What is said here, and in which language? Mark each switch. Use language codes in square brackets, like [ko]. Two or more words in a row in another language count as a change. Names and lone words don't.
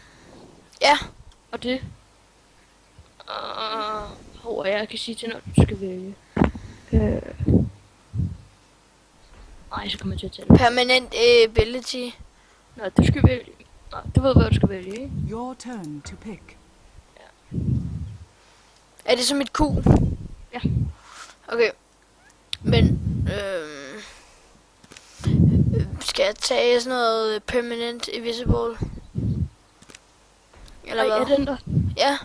[da] Ja, Og det... jeg kan sige til, når du skal vælge. Nej, så kommer jeg til at tage det. [en] permanent ability. [da] Nå, du skal vælge. Nå, du ved, hvad du skal vælge, ikke? [en] Your turn to pick. [da] Er det som et Q? Ja. Okay. Men, skal jeg tage sådan noget [en] permanent invisible? [da] Eller Ej, er hvad? den der? Ja.